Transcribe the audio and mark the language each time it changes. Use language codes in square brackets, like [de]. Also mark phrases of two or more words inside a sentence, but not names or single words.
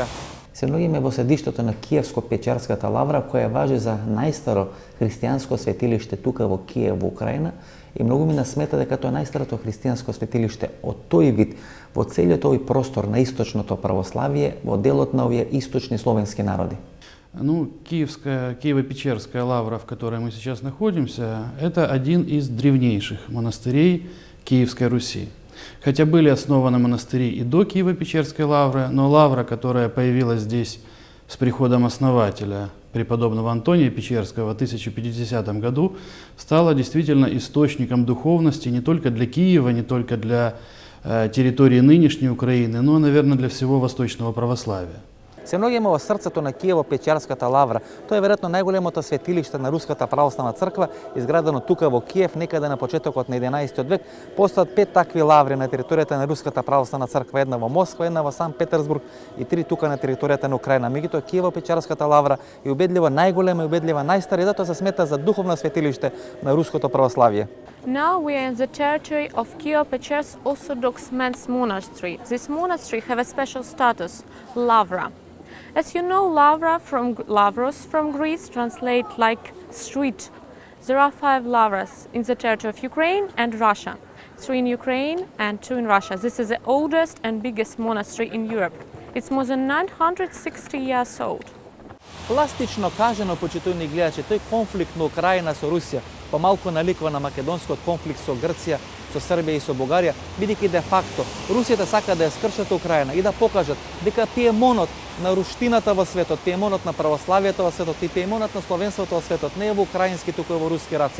[mk] Се наоѓаме во седиштето на Киевско-Печарската лавра, која важи за најстаро христијанско светилиште тука во Киев, во Украина, и многу мина смета дека тоа е најстарото христијанско светилиште од тој вид во целиот овој простор на источното православие во делот на овие источни словенски народи. [ru] Ну, Киево-Печерская лавра, в которой мы сейчас находимся, это один из древнейших монастырей Киевской Руси. Хотя были основаны монастыри и до Киево-Печерской лавры, но лавра, которая появилась здесь с приходом основателя, преподобного Антония Печерского в 1050 году, стала действительно источником духовности не только для Киева, не только для территории нынешней Украины, но, наверное, для всего восточного православия. [mk] Се наоѓаме во срцето на Киево-Печерската лавра. Тоа е веројатно најголемото светилиште на Руската православна црква, изградено тука во Киев некаде на почетокот на 11 век. Постојат 5 такви лаври на територијата на Руската православна црква, една во Москва, една во Санкт Петерсбург и 3 тука на територијата на Украина. Меѓутоа Киево-Печерската лавра е убедливо најголема и убедливо најстара, и затоа се смета за духовно светилиште на Руското православие. [en] Now we are in the territory of Kievo-Pechersk Orthodox Men's Monastery. This monastery have a special status, Lavra. As you know, Lavros from Greece translate like street. There are 5 Lavras in the territory of Ukraine and Russia. 3 in Ukraine and 2 in Russia. This is the oldest and biggest monastery in Europe. It's more than 960 years old. [mk] Пластично кажано, почитувани гледачи, тој конфликт на Украина со Русија помалку наликува на македонскиот конфликт со Грција, со Србија и со Бугарија, бидејќи де факто Русијата сака да ја скршат Украина и да покажат дека пиемонот на руштината во светот, пиемонот на православието во светот и пиемонот на словенството во светот не е во украински, туку е во руски раци.